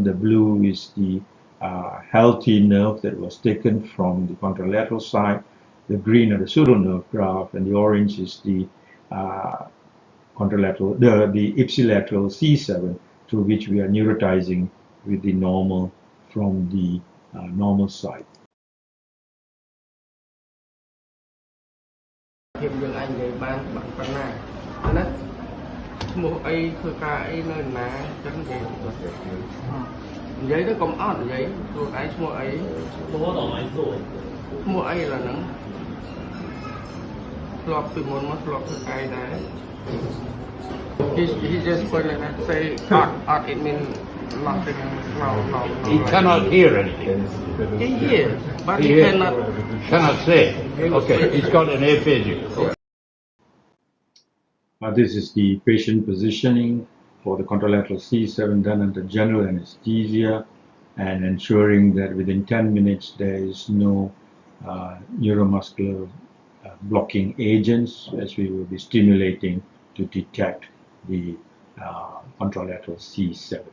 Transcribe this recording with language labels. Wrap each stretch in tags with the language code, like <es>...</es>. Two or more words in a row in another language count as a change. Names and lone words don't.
<en>The blue is the healthy nerve that was taken from the contralateral side. The green are the pseudo nerve graft, and the orange is the contralateral, the ipsilateral C7, through which we are neurotizing with the normal from the normal side.</en> <km>ភាពយើងអាចនិយាយបានប៉ុណ្ណាណាឈ្មោះអីធ្វើការអីនៅណាចឹងនិយាយទៅកុំអត់និយាយខ្លួនឯងឈ្មោះអីឈ្មោះអីឡើយហ្នឹងធ្លាប់ពីមុនមកធ្លាប់ធ្វើការដែរ</km> <en>he just put like that say art it means nothing no He cannot hear anything. he hears but he Cannot say. Okay, he's got an aphasia. This is the patient positioning for the contralateral C7 done under general anesthesia and ensuring that within 10 minutes there is no neuromuscular blocking agents, as we will be stimulating to detect the contralateral C7.</en>